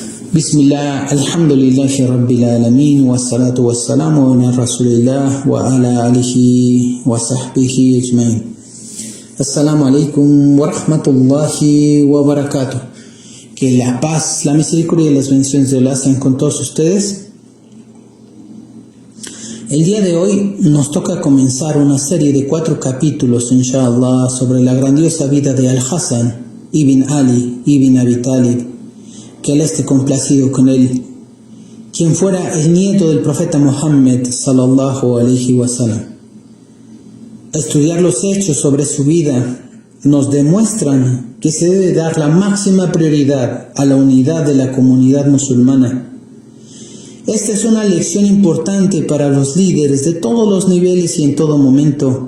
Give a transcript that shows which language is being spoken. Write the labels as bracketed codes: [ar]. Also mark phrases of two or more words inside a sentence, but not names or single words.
[ar] بسم الله، الحمد لله رب العالمين، والصلاة والسلام على رسول الله وعلى آله وصحبه أجمعين. السلام عليكم ورحمة الله وبركاته. [es] Que la paz, la misericordia y las bendiciones de Allah estén con todos ustedes. El día de hoy nos toca comenzar una serie de 4 capítulos, inshallah, sobre la grandiosa vida de Al-Hasan ibn Ali ibn Abi Talib, que Él esté complacido con él, quien fuera el nieto del profeta Muhammad [ar] صلى الله عليه وسلم. [es] Estudiar los hechos sobre su vida nos demuestran que se debe dar la máxima prioridad a la unidad de la comunidad musulmana. Esta es una lección importante para los líderes de todos los niveles y en todo momento.